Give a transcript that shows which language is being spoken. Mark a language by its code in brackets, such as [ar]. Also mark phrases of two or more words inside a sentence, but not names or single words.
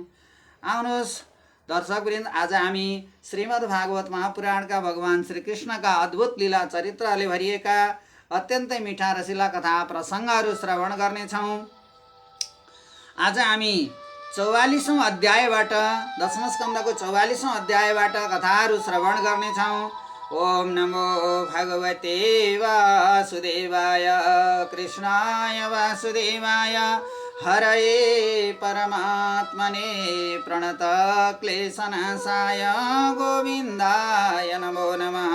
[ne] आउनुहोस् दर्शकवृन्द, आज हामी श्रीमद् भागवत महापुराणका भगवान श्रीकृष्णका अद्भुत लीला चरित्रले भरिएका अत्यन्तै मिठा रसिला कथा प्रसङ्गहरू श्रवण गर्नेछौँ। आज हामी 44औं अध्यायबाट दशम स्कन्धको 44औं अध्यायबाट कथाहरू श्रवण गर्नेछौँ। [sa] ओम नमो भगवते वासुदेवाय कृष्णाय वासुदेवाय हरये परमात्मने प्रणत क्लेशनाशाय गोविन्दाय नमो नमः।